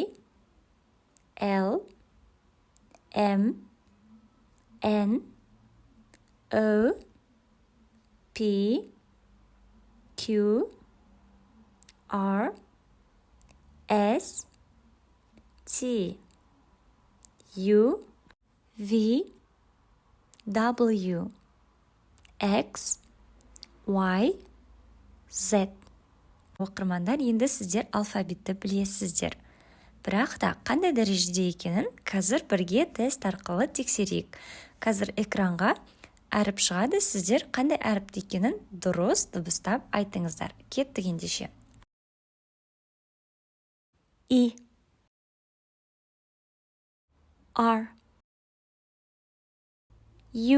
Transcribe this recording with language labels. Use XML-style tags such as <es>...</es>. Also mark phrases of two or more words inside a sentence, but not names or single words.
<en>L, M, N, O, P, Q, R, S, T, U, V, W, X, Y, Z.</en> <kk>Оқырмандар, енді сіздер алфавитті білесіздер. Бірақ та қандай дәрежеде екенін қазір бірге тест арқылы тексерейік. Қазір экранға әріп шығады, сіздер қандай әріпті екенін дұрыс дыбыстап айтыңыздар. Кеттік ендеше.</kk> <en>E, R, U.</en>